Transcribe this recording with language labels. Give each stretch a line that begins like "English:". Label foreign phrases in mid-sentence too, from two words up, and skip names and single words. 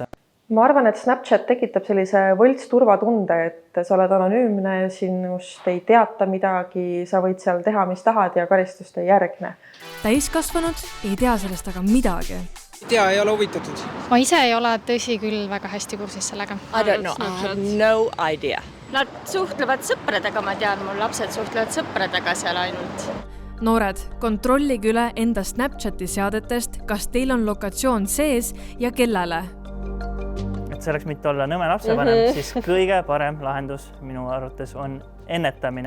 Estonian: Ma arvan, et Snapchat tekitab sellise võlts turvatunde, et sa oled anonüümne, sinust ei teata midagi, sa võid seal teha, mis tahad ja karistust ei järgne. Täiskasvanud ei tea sellest aga midagi. Ei ole huvitatud. Ma ise ei ole tõsi küll väga hästi kursis sellega.
English: I don't know, I have no idea.
Estonian: Nad suhtlevad sõpradega, ma tean, mul lapsed suhtlevad sõpradega seal ainult. Noored, kontrollige üle enda Snapchati seadetest, kas teil on lokatsioon sees ja kellele. Et selleks mitte olla nõme lapsevanem, siis kõige parem lahendus minu arvates on ennetamine.